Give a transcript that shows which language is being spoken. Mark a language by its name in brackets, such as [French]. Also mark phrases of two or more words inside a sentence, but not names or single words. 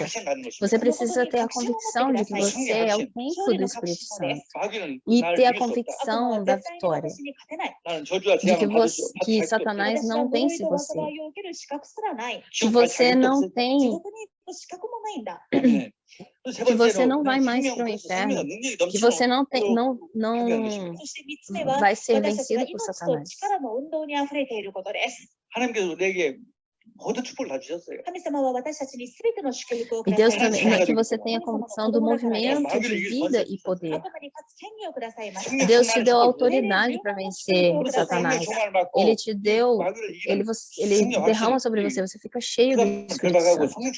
[Portuguese] Você precisa ter a convicção de que você é o templo do Espírito Santo e ter a convicção da vitória, de que Satanás não vence você, que você não tem Que você não vai mais para o inferno, que você não vai ser vencido por Satanás. [Korean] 하나님께서 내게 모든 축복을 다 주셨어요. [Portuguese] E Deus também, que você tenha condição do movimento de vida e poder. Deus te deu autoridade para vencer Satanás. Ele te deu, ele derrama sobre você, você fica cheio do Espírito Santo.